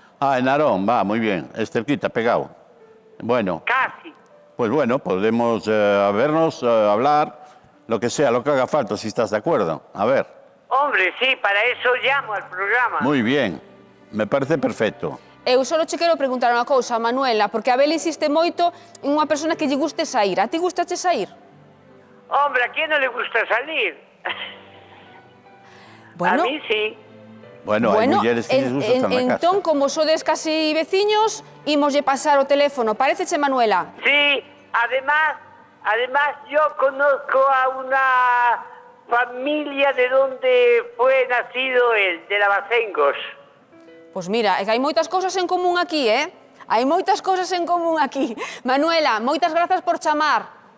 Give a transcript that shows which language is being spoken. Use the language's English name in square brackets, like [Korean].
[Spanish] Ah, en Narón, va, muy bien. Es cerquita, pegado. Bueno, casi. pues bueno, podemos vernos, hablar, lo que sea, lo que haga falta, si estás de acuerdo. A ver. Hombre, sí, para eso llamo al programa. Muy bien, me parece perfecto. [Galician] Eu só che quero preguntar unha cousa, Manuela, porque a Bel insiste moito en unha persona que lle guste sair. A ti gustache sair? [Spanish] Hombre, ¿a quién no le gusta salir? Bueno, A mí sí. [Galician] Bueno, hai mulleres que les gusta estar na casa. entón, como sodes casi veciños, imoslle pasar o teléfono. Paréceche, Manuela? [Spanish] Sí, además yo conozco a una familia de donde fue nacido él, de Lavacengos. [Galician] Pois mira, é que hai moitas cousas en común aquí, Hai moitas cousas en común aquí. Manuela, moitas grazas por chamar.